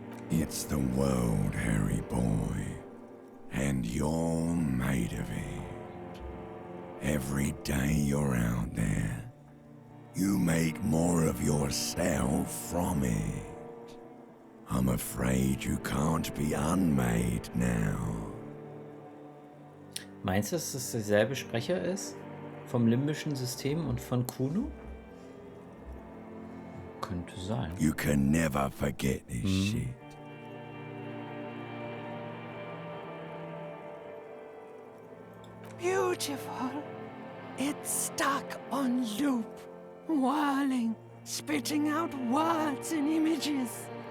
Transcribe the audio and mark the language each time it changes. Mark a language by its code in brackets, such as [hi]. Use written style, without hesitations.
[en] It's the world, Harry boy, and you're made of it. Every day you're out there, you make more of yourself from it. I'm afraid you can't be unmade now. [de] Meinst du, dass das derselbe Sprecher ist? Vom limbischen System und von Kuno? Könnte sein. [en] You can never forget this shit. Beautiful. It's stuck on loop, whirling, spitting out words and images.